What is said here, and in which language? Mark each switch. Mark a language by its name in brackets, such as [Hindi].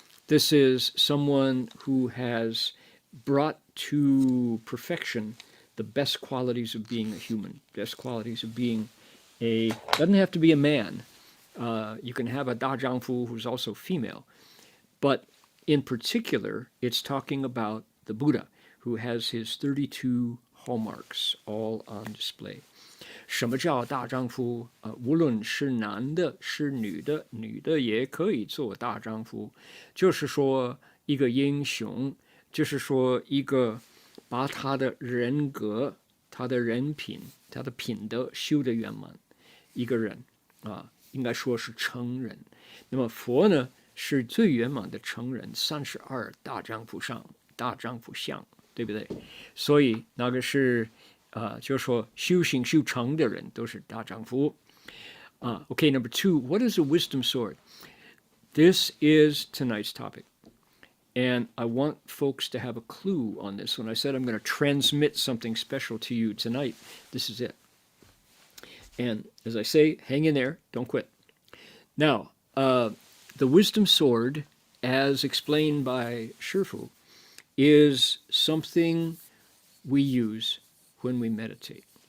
[English] This is someone who has brought to perfection the best qualities of being a human, best qualities of being doesn't have to be a man. You can have a 大丈夫 who's also female. But in particular, it's talking about the Buddha, who has his 32 hallmarks all on display. [Chinese] 什么叫大丈夫？无论是男的，是女的，女的也可以做大丈夫。就是说，一个英雄，就是说一个把他的人格、他的人品、他的品德修得圆满，一个人应该说是成人。那么佛呢，是最圆满的成人，32大丈夫相，对不对？所以那个是就是说修行修成的人都是大丈夫。 [English] Okay, number 2, what is a wisdom sword? This is tonight's topic. And I want folks to have a clue on this. When I said I'm going to transmit something special to you tonight, this is it. And as I say, hang in there, don't quit. Now, the wisdom sword, as explained by Shifu, is something we use when we meditate.